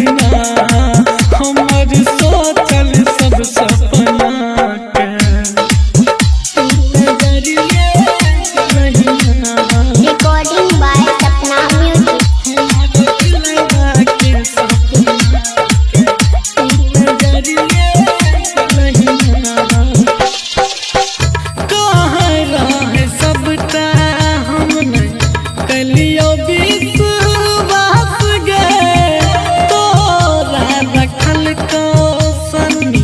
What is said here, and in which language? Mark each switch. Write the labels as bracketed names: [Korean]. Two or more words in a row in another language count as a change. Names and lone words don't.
[Maithili] हमर सोचल सब सपना के तू नजरिए रहिया [English] Recording by Sapna Music. [Maithili] हमर दिलवा के सपना के तू नजरिए रहिया कहाँ रहे सबटा हमने कलियो विश्वास गे तोरा रखल को सनी